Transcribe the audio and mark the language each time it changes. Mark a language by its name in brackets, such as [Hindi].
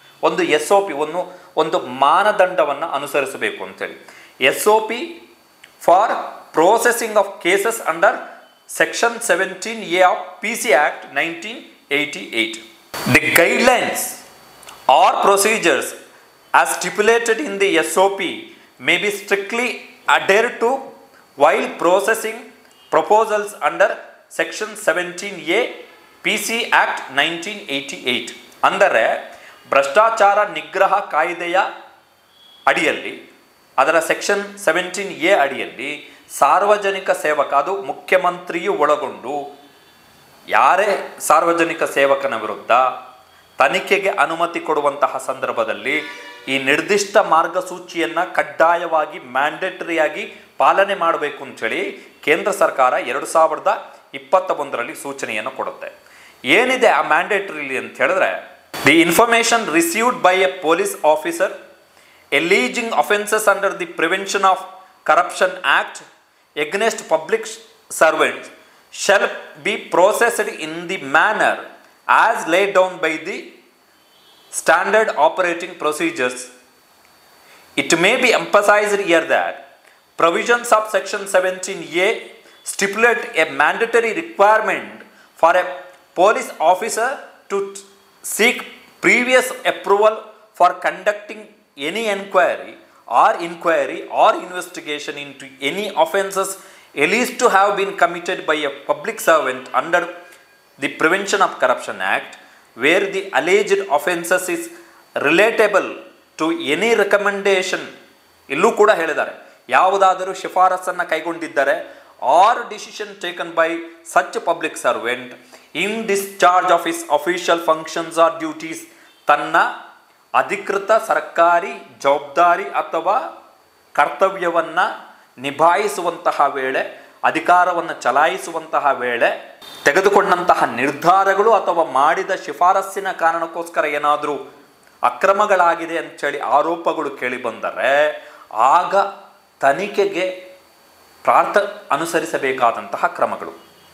[Kannada] ಒಂದು SOP, ಒಂದು ಮಾನದಂಡವನ್ನು ಅನುಸರಿಸಬೇಕು ಅಂತೇಳಿ. [English] SOP for processing of cases under section 17A of PC Act 1988. The guidelines or procedures as stipulated in the SOP may be strictly adhered to while processing proposals under section 17A PC Act 1988. [Kannada] ಅಂದರೆ ಭ್ರಷ್ಟಾಚಾರ ನಿಗ್ರಹ ಕಾಯ್ದೆಯ ಅಡಿಯಲ್ಲಿ, ಅದರ section 17A ಅಡಿಯಲ್ಲಿ ಸಾರ್ವಜನಿಕ ಸೇವಕ, ಅದು ಮುಖ್ಯಮಂತ್ರಿಯು ಒಳಗೊಂಡು ಯಾರೇ ಸಾರ್ವಜನಿಕ ಸೇವಕನ ವಿರುದ್ಧ ತನಿಖೆಗೆ ಅನುಮತಿ ಕೊಡುವಂತಹ ಸಂದರ್ಭದಲ್ಲಿ ಈ ನಿರ್ದಿಷ್ಟ ಮಾರ್ಗಸೂಚಿಯನ್ನು ಕಡ್ಡಾಯವಾಗಿ ಮ್ಯಾಂಡೇಟರಿಯಾಗಿ ಪಾಲನೆ ಮಾಡಬೇಕು ಅಂಥೇಳಿ ಕೇಂದ್ರ ಸರ್ಕಾರ 2021 ಸೂಚನೆಯನ್ನು ಕೊಡುತ್ತೆ. ಏನಿದೆ ಆ ಮ್ಯಾಂಡೇಟರಿಲಿ ಅಂತ ಹೇಳಿದ್ರೆ, [English] The information received by a police officer alleging offences under the Prevention of Corruption Act against public servants shall be processed in the manner as laid down by the standard operating procedures. It may be emphasized here that provisions of section 17A stipulate a mandatory requirement for a police officer to seek previous approval for conducting any inquiry or investigation into any offences alleged to have been committed by a public servant under the Prevention of Corruption Act, where the alleged offences is relatable to any recommendation. [Kannada] ಇಲ್ಲೂ ಕೂಡ ಹೇಳಿದ್ದಾರೆ, ಯಾವುದಾದರೂ ಶಿಫಾರಸನ್ನು ಕೈಗೊಂಡಿದ್ದರೆ [English] or decision taken by such a public servant in discharge of his official functions or duties, [Kannada] ತನ್ನ ಅಧಿಕೃತ ಸರ್ಕಾರಿ ಜವಾಬ್ದಾರಿ ಅಥವಾ ಕರ್ತವ್ಯವನ್ನು ನಿಭಾಯಿಸುವಂತಹ ವೇಳೆ, ಅಧಿಕಾರವನ್ನು ಚಲಾಯಿಸುವಂತಹ ವೇಳೆ ತೆಗೆದುಕೊಂಡಂತಹ ನಿರ್ಧಾರಗಳು ಅಥವಾ ಮಾಡಿದ ಶಿಫಾರಸ್ಸಿನ ಕಾರಣಕ್ಕೋಸ್ಕರ ಏನಾದರೂ ಅಕ್ರಮಗಳಾಗಿದೆ ಅಂಥೇಳಿ ಆರೋಪಗಳು ಕೇಳಿಬಂದರೆ ಆಗ ತನಿಖೆಗೆ ಅನುಸರಿಸಬೇಕಾದಂತಹ ಕ್ರಮಗಳು.